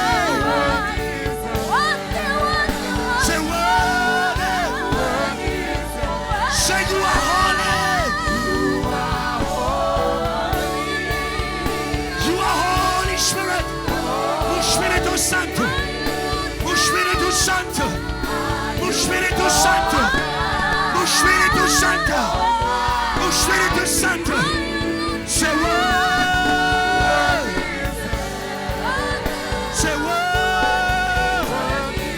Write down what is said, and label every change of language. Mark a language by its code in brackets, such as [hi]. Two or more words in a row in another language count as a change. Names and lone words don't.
[en] Say worthy. Say you are holy. You are Holy Spirit. [pt] O Espírito Santo. O Espírito Santo. O Espírito Santo. O Espírito Santo. O Espírito Santo. [en] Say word. Say word.